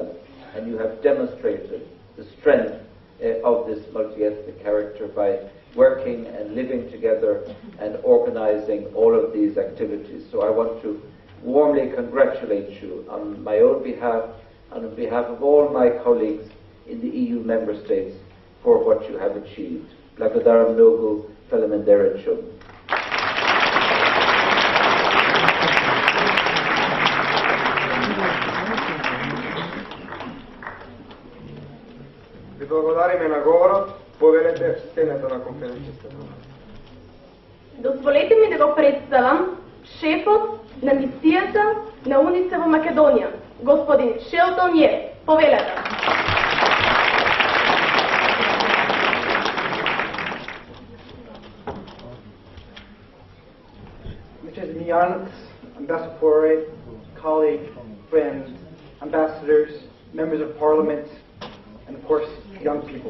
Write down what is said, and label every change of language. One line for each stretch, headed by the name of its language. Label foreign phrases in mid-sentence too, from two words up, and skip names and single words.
English: And you have demonstrated the strength of this multi-ethnic character by working and living together and organizing all of these activities. So I want to warmly congratulate you on my own behalf and on behalf of all my colleagues in the EU member states for what you have achieved.
Macedonian: Благодарам много, фелемендеречум. Ви благодариме на говорот, повелете стената на конференцијата. Дозволете ми да го представам шефот на мисијата на УНИЦЕФ во Македонија, господин Шелтон Је. Повелете.
English: Mrs. Mian, Ambassador, colleague, friends, ambassadors, members of parliament, and of course, young people.